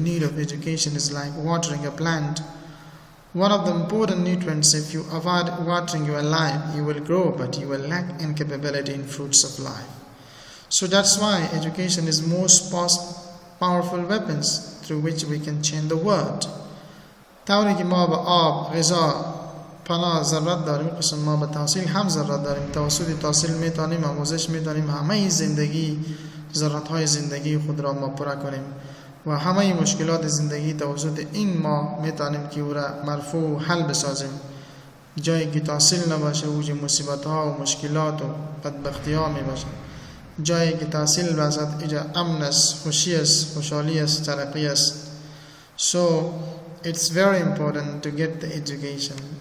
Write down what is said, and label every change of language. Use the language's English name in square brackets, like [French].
[English] Need of education is like watering a plant. One of the important nutrients, if you avoid watering your life, you will grow, but you will lack in capability in fruits of life. So that's why education is most powerful weapons through which we can change the world. [Persian] طوری که ما به آب، غذا، پناه ضرورت داریم، قسم ما به تحصیل هم ضرورت داریم. توسط تحصیل میتونیم آموزش میتونیم همه زندگی ضرورت‌های زندگی خود را ما پورا کنیم و همه مشکلات زندگی توسط این ما میتونیم که او را مرفوع و حل بسازیم. جایی که تحصیل نباشه اوج مصیبت‌ها و مشکلات و بدبختی‌ها میباشه. جایی که تحصیل باشد اینجا امن است، خوشی است، خوشحالی است، ترقی است. [English] So it's very important to get the education.